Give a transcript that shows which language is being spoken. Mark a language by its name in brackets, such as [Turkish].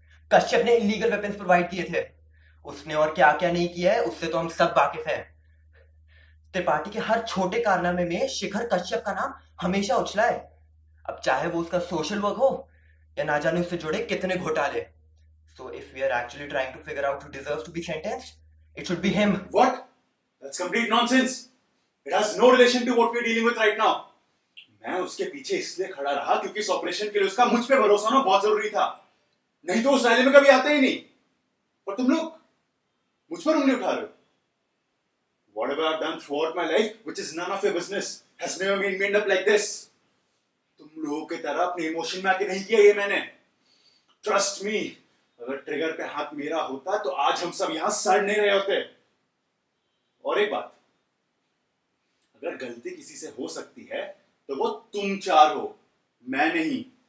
[Hindi] कश्यप ने illegal weapons provide किए थे। उसने और क्या क्या नहीं किया है उससे तो हम सब वाकिफ हैं। त्रिपाठी के हर छोटे कारनामे में शिखर कश्यप का नाम हमेशा उछला है, अब चाहे वो उसका सोशल वर्क हो या ना जाने उससे जुड़े कितने घोटाले। [English] So if we are actually trying to figure out who deserves to be sentenced, it should be him. What? That's complete nonsense. It has no relation to what we're dealing with right now. [Hindi] मैं उसके पीछे इसलिए खड़ा रहा क्योंकि इस operation के लिए उसका मुझ पे भरोसा होना बहुत जरूरी था, नहीं तो उस रैली में कभी आते ही नहीं। और तुम लोग मुझ पर उंगली उठा रहे हो। [English] Whatever I've done throughout my life, which is none of your business, has never been made up like this. [Hindi] तुम लोगों की तरह अपने इमोशन में आके नहीं किया ये मैंने। [English] Trust me, [Hindi] अगर ट्रिगर पे हाथ मेरा होता तो आज हम सब यहां सड़ नहीं रहे होते। और एक बात, अगर गलती किसी से हो सकती है तो वो तुम चार हो, मैं नहीं।